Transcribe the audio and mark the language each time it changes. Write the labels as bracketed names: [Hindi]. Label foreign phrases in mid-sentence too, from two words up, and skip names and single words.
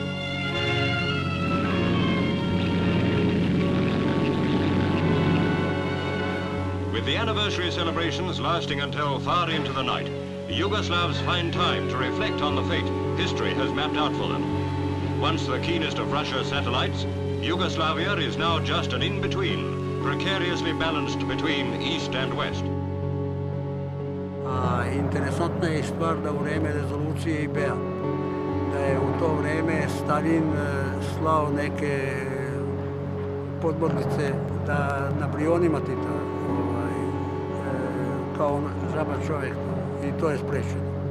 [English] With the anniversary celebrations lasting until far into the night, the Yugoslavs find time to reflect on the fate history has mapped out for them. Once the keenest of Russia's satellites, Yugoslavia is now just an in-between, precariously balanced between East and West. [Serbian] Interesantna je stvar da u vreme rezolucije IB-a, da je u to vreme Stalin slao neke podmornice da na Brionima Tita, kao žaba čovjek, i to je sprečeno.